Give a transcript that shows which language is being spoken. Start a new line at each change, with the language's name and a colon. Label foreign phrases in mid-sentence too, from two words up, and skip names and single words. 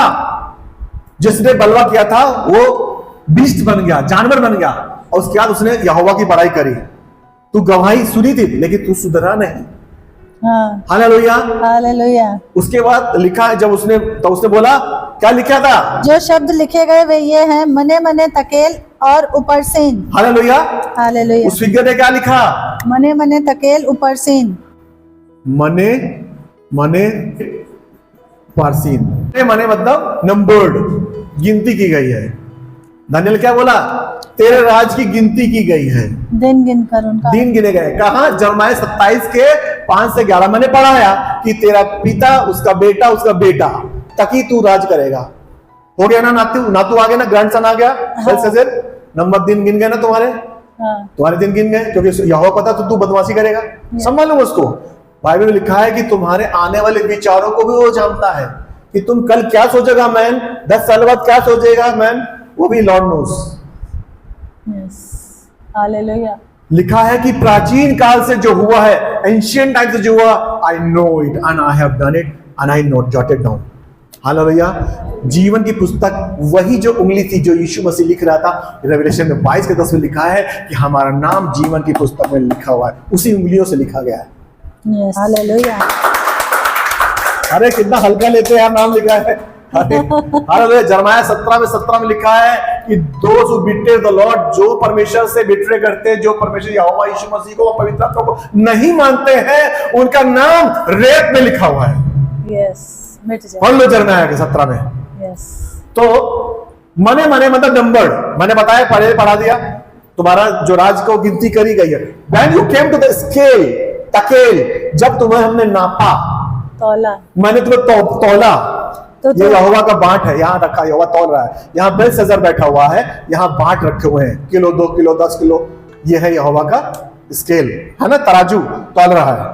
Hindi: जिसने बलवा किया था वो बीस्ट बन गया, जानवर बन गया, और उसके बाद उसने यहोवा की बड़ाई करी। तू गवाही सुनी थी लेकिन तू सुधरा नहीं। हालेलुया, हालेलुया। उसके बाद लिखा है, जब उसने, तो उसने बोला, क्या लिखा था? जो शब्द लिखे गए वे ये हैं,
Aramaic: מנא מנא תקל और उपर्सीन।
Hindi: हालेलुया, हालेलुया। उस फिगर ने क्या लिखा?
Aramaic: מנא מנא תקל ופרסין. מנא מנא פרסין.
Hindi: मने मतलब नंबर्ड, गिनती की गई है। दानियल क्या बोला? तेरे राज की गिनती की गई है, दिन गिनकर उनका दिन गिने गए। कहा? यिर्मयाह 27 के 5 से 11 मैंने पढ़ाया कि तेरा पिता, उसका बेटा तकी तू राज करेगा। हो गया ना? नातू आ गया ना, ग्रैंडसन आ गया। बेलशस्सर, नंबर दिन गिन गए ना तुम्हारे। तुम्हारे दिन गिन गए, क्योंकि यहोवा पता तो तू बदमाशी करेगा। संभालो उसको। बाइबल में लिखा है कि तुम्हारे आने वाले विचारों को भी वो जानता है। कि तुम कल क्या सोचेगा मैन, 10 साल बाद क्या सोचेगा मैन, वो भी
English: Lord knows.
Hindi: यस, हालेलुया। लिखा है कि प्राचीन काल से जो हुआ है,
English: ancient time
Hindi: से जो हुआ,
English: I know it and I have done it and I note jotted down.
Hindi: हालेलुया। जीवन की पुस्तक वही जो उंगली थी जो यीशु मसीह लिख रहा था, रेवलेशन में 22 के 10 में लिखा है कि हमारा नाम जीवन की पुस्तक में लिखा हुआ है, उसी उंगलियों से लिखा गया है। यस, हालेलुया। अरे कितना हल्का लेते हैं, नाम लिखा है। हालेलुया। जरमाया 17 में लिखा है कि
English: those who betray the Lord,
Hindi: जो परमेश्वर से बिट्रे करते हैं, जो परमेश्वर यहोवा यीशु मसीह को, पवित्र आत्मा को नहीं मानते हैं, उनका नाम रेत में लिखा हुआ है। यस, मिट जाए। पढ़ लो जरमाया के 17 में। यस। तो मने मतलब नंबर, मैंने बताया, पढ़े पढ़ा दिया, तुम्हारा जो राज को गिनती करी गई है।
English: When you came to the scale,
Hindi: तकेल, जब तुम्हें हमने नापा, तौला, मैंने तुम्हें तौला, तो ये यहोवा का बांट है, यहाँ रखा, यहोवा तौल रहा है। यहाँ बेलशस्सर बैठा हुआ है, यहाँ बांट रखे हुए हैं, किलो, 2 किलो, 10 किलो, ये है यहोवा का स्केल, है ना, तराजू तौल रहा है।